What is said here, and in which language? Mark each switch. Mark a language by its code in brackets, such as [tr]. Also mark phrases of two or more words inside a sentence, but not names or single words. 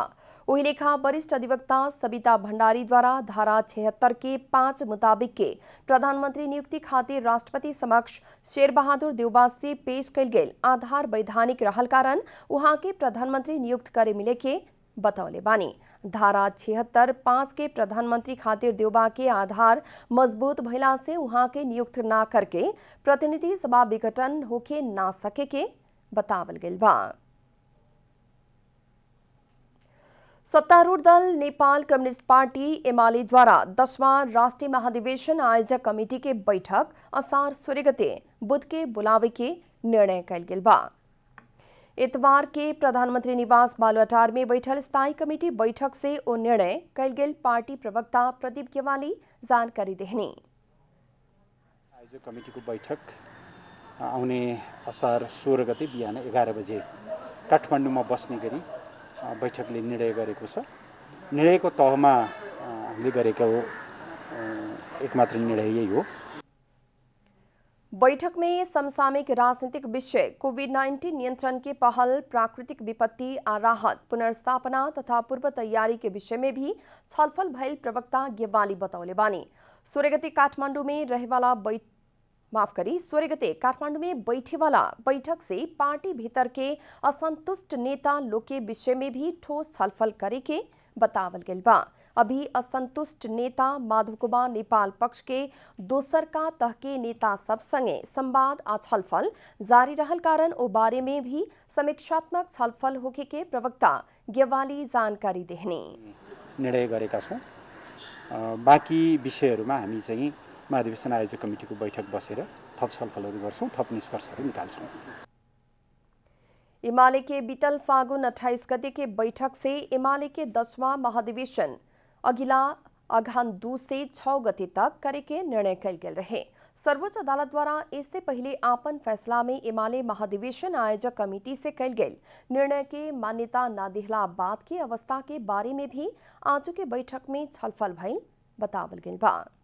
[bho] वही लेखा वरिष्ठ अधिवक्ता सविता भंडारी द्वारा धारा 76 के 5 मुताबिक के प्रधानमंत्री नियुक्ति खातिर राष्ट्रपति समक्ष शेर बहादुर देवबा से पेश कैल गेल आधार वैधानिक रहल कारण वहां के प्रधानमंत्री नियुक्त करे मिले के बतौले बानी। धारा 76(5) के प्रधानमंत्री खातिर देवबा के आधार मजबूत भइला से वहां के नियुक्त ना करके प्रतिनिधि सभा विघटन होके ना सके के बतावल गेल बा। सत्तारूढ़ दल नेपाल कम्युनिस्ट पार्टी एमाले द्वारा 10वां राष्ट्रीय महाधिवेशन आयोजक कमेटी के बैठक असार 16 गते बुध के बुलावे के निर्णय कैल गेल बा। इतवार के प्रधानमंत्री निवास बालुआटार में बैठल स्थायी कमेटी बैठक से ओ निर्णय कैल गेल पार्टी प्रवक्ता प्रदीप गेवाली जानकारी देहनी। [ne] आयोजक कमेटी को बैठक आउने असार 16 गते बिहान 11 बजे काठमाडौँमा बस्ने गरी बैठकले निर्णय गरेको छ। निर्णयको तहमा हामीले गरेको एकमात्र निर्णय यही हो। [bho] बैठक में समसामयिक राजनीतिक विषय कोविड-19 नियंत्रण के पहल, प्राकृतिक विपत्ति आ राहत, पुनर्स्थापना तथा पूर्व तैयारी के विषय में भी छलफल भइल प्रवक्ता गेवाली बतौले बानी। 16 गते काठमाडौँ में रहेवाला 16 गते काठमाडौँ में बैठे वाला बैठक से पार्टी भीतर के असंतुष्ट नेता लोग के विषय में भी ठोस छलफल करे के बतावल गेल बा। अभी असंतुष्ट नेता माधव कुमार नेपाल पक्ष के दोसर का तह के नेता सब संगे संवाद आ छलफल जारी रहल कारण ओ बारे में भी समीक्षात्मक छलफल होके के प्रवक्ता गेवाली जानकारी देहनी। [ne] निर्णय गरेका छौं। बाँकी विषयहरूमा हामी चाहिँ महाधिवेशन आयोजक कमिटीको बैठक बसेर थप छलफलहरू गर्छौं, थप निष्कर्षहरू निकाल्छौं। [bho] एमाले के बीतल फागुन 28 गते के बैठक से एमाले के 10वां महाधिवेशन अगिला अगहन 2 से 6 गते तक करे के निर्णय कैल गेल रहे। सर्वोच्च अदालत द्वारा इससे पहले आपन फैसला में एमाले महाधिवेशन आयोजक कमेटी से कैल गेल निर्णय के मान्यता न दिहला बाद की अवस्था के बारे में भी आज के बैठक में छलफल भइल बतावल गेल बा।